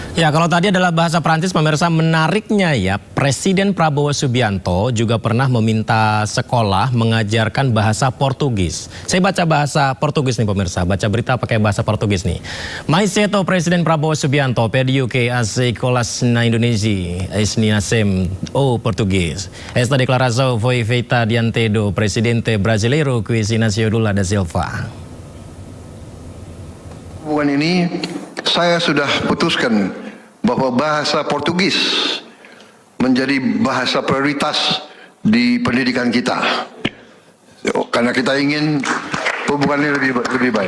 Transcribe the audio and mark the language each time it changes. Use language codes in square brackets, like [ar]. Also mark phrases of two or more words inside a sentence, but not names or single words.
[id] Ya, kalau tadi adalah bahasa Prancis, pemirsa, menariknya ya, Presiden Prabowo Subianto juga pernah meminta sekolah mengajarkan bahasa Portugis. Saya baca bahasa Portugis nih pemirsa, baca berita pakai bahasa Portugis nih. [pt] Mais cedo Presiden Prabowo Subianto pediu que as escolas na Indonesia ensinassem o português. Esta declaração foi feita diante do presidente brasileiro Luiz Inácio Lula da Silva. [id] Hubungan ini saya sudah putuskan bahwa bahasa Portugis menjadi bahasa prioritas di pendidikan kita. Karena kita ingin hubungannya lebih baik.